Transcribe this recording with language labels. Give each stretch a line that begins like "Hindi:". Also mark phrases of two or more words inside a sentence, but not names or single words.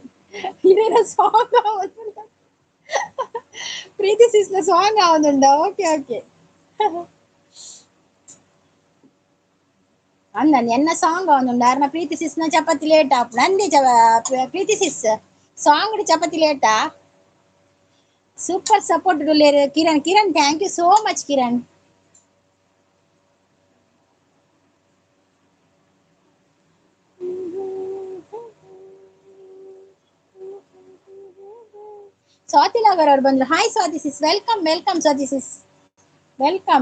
Tulu: ಇರೆನ ಸಾಂಗ್ ಆವೊಂದುಂಡ ಪ್ರೀತಿ ಸಿಸ್ನ ಸಾಂಗ್ ಆವೊಂದುಂಡ.
English: okay okay
Tulu: ಅಂದನ್ ಎನ್ನ ಸಾಂಗ್ ಆವೊಂದುಂಡ ಅರ್ನ ಪ್ರೀತಿ ಸಿಸ್ನ ಚಪಾತಿ ಲೇಟ್ ಆಪುಂಡು ಅಂದೆ. ಪ್ರೀತಿ ಸಿಸ್ ಸಾಂಗ್ ಚಪಾತಿ ಲೇಟಾ.
English: super support ಡುಲ್ಲೇರು ಕಿರಣ್. Kiran thank you so much Kiran.
Kannada: ಸ್ವಾತಿ ಲಾಗರ್ ಅವ್ರು ಬಂದ್ರು.
English: Hi Swati sis, welcome welcome Swati sis, welcome.